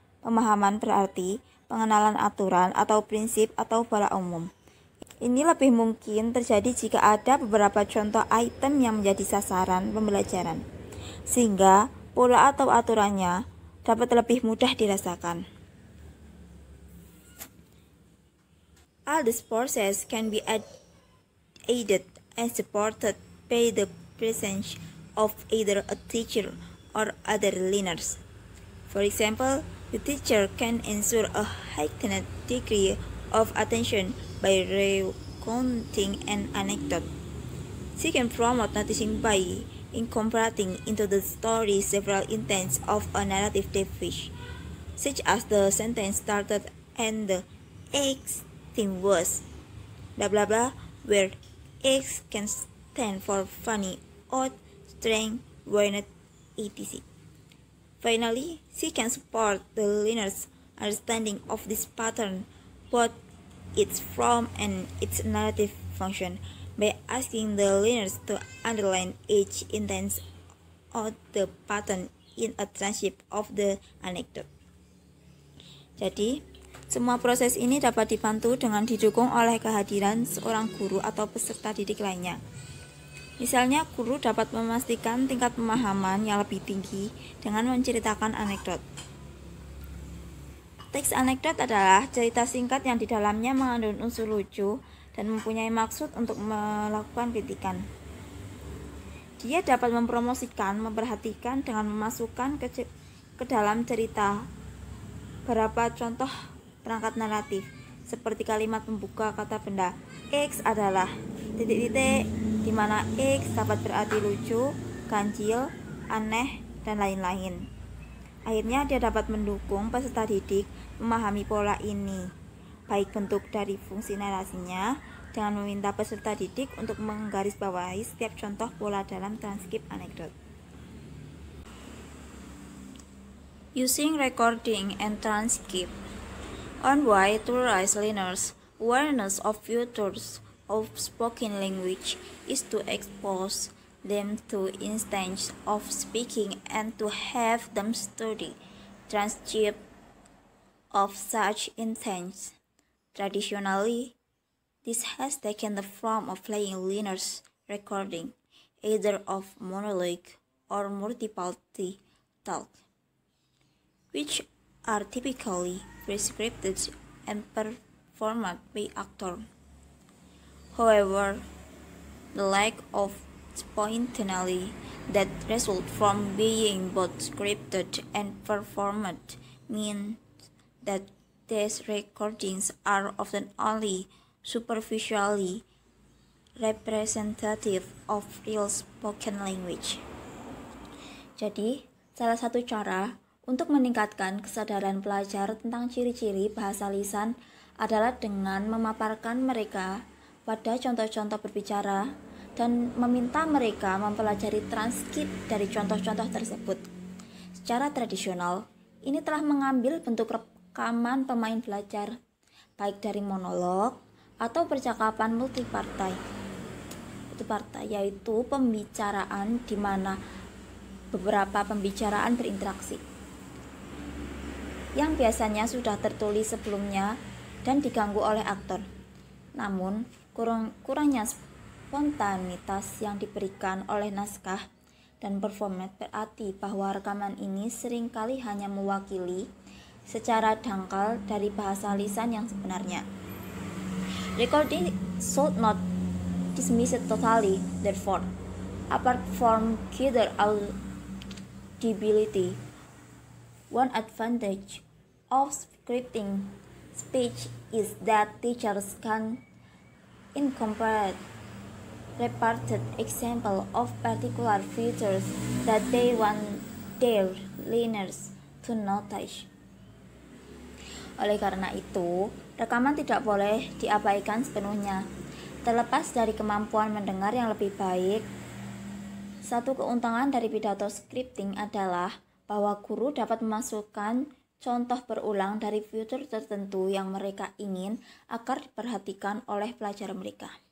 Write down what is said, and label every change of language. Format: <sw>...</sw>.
<id>Pemahaman berarti pengenalan aturan atau prinsip atau pola umum. Ini lebih mungkin terjadi jika ada beberapa contoh item yang menjadi sasaran pembelajaran, sehingga pola atau aturannya dapat lebih mudah dirasakan.</id> <en>All these processes can be aided and supported by the presence of either a teacher or other learners. For example, the teacher can ensure a heightened degree of attention by recounting an anecdote. She can promote noticing by incorporating into the story several intents of a narrative device, such as the sentence started and the X thing was blah blah blah, where X can stand for funny, odd, strange, weird, etc. Finally, she can support the learner's understanding of this pattern, both its form and its narrative function, by asking the learners to underline each intent of the pattern in a transcript of the anecdote.</en> <id>Jadi, semua proses ini dapat dibantu dengan didukung oleh kehadiran seorang guru atau peserta didik lainnya. Misalnya, guru dapat memastikan tingkat pemahaman yang lebih tinggi dengan menceritakan anekdot. Teks anekdot adalah cerita singkat yang di dalamnya mengandung unsur lucu dan mempunyai maksud untuk melakukan kritikan. Dia dapat mempromosikan, memperhatikan dengan memasukkan ke dalam cerita beberapa contoh perangkat naratif, seperti kalimat pembuka kata benda X adalah titik-titik, di mana X dapat berarti lucu, ganjil, aneh, dan lain-lain. Akhirnya dia dapat mendukung peserta didik memahami pola ini. baik bentuk dari fungsi narasinya dengan meminta peserta didik untuk menggarisbawahi setiap contoh pola dalam transkrip anekdot.</id> <en>Using recording and transcript on way to raise learners' awareness of features of spoken language is to expose them to instances of speaking and to have them study transcript of such instances. Traditionally, this has taken the form of playing learners' recording, either of monologue or multi-party talk, which are typically prescripted and performed by actors. However, the lack of spontaneity that results from being both scripted and performed means that these recordings are often only superficially representative of real spoken language.</en> <id>Jadi, salah satu cara untuk meningkatkan kesadaran pelajar tentang ciri-ciri bahasa lisan adalah dengan memaparkan mereka pada contoh-contoh berbicara dan meminta mereka mempelajari transkrip dari contoh-contoh tersebut. Secara tradisional, ini telah mengambil bentuk rekaman pemain belajar, baik dari monolog atau percakapan multipartai, yaitu pembicaraan di mana beberapa pembicaraan berinteraksi, yang biasanya sudah tertulis sebelumnya dan diganggu oleh aktor. Namun, kurangnya spontanitas yang diberikan oleh naskah dan performat berarti bahwa rekaman ini seringkali hanya mewakili secara dangkal dari bahasa lisan yang sebenarnya.</id> <en>Recording should not dismiss it totally, therefore, apart from greater audibility, one advantage of scripting speech is that teachers can incorporate repeated examples of particular features that they want their learners to notice.</en> <id>Oleh karena itu, rekaman tidak boleh diabaikan sepenuhnya. Terlepas dari kemampuan mendengar yang lebih baik, satu keuntungan dari pidato scripting adalah bahwa guru dapat memasukkan contoh berulang dari fitur tertentu yang mereka ingin agar diperhatikan oleh pelajar mereka.</id>